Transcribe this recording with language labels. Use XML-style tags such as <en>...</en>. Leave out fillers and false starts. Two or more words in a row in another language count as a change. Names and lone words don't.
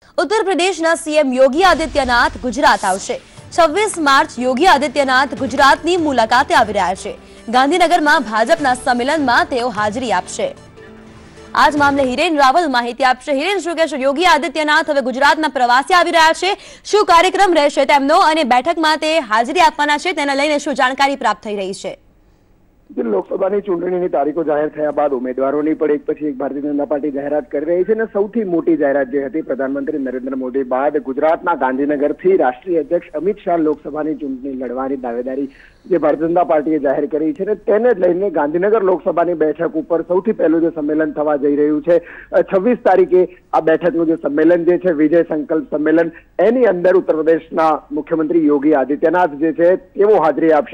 <gu>ઉત્તર પ્રદેશના સીએમ યોગી આદિત્યનાથ ગુજરાત આવશે। 26 માર્ચ યોગી આદિત્યનાથ ગુજરાતની મુલાકાતે આવી રહ્યા છે। ગાંધીનગરમાં ભાજપના સંમેલનમાં તેઓ હાજરી આપશે। આજ મામલે હિરેન રાવલ માહિતી આપશે। હિરેન, શું કહેશો? યોગી આદિત્યનાથ હવે ગુજરાતના પ્રવાસે આવી રહ્યા છે, શું કાર્યક્રમ રહેશે તેમનો અને બેઠકમાં તે હાજરી આપવાના છે તેને લઈને શું જાણકારી પ્રાપ્ત થઈ રહી છે? લોકસભાની ચૂંટણીની તારીખો જાહેર થયા બાદ ઉમેદવારોની પણ એક પછી એક ભારતીય જનતા પાર્ટી જાહેરાત કરી રહી છે અને સૌથી મોટી જાહેરાત જે હતી પ્રધાનમંત્રી નરેન્દ્ર મોદી બાદ ગુજરાતના ગાંધીનગરથી રાષ્ટ્રીય અધ્યક્ષ અમિત શાહ લોકસભાની ચૂંટણી લડવાની દાવેદારી જે ભારતીય જનતા પાર્ટીએ જાહેર કરી છે ને તેને લઈને ગાંધીનગર લોકસભાની બેઠક ઉપર સૌથી પહેલું જે સંમેલન થવા જઈ રહ્યું છે 26 તારીખે આ બેઠકનું જે સંમેલન જે છે વિજય સંકલ્પ સંમેલન, એની અંદર ઉત્તર પ્રદેશના મુખ્યમંત્રી યોગી આદિત્યનાથ જે છે તેઓ હાજરી આપશે।</gu>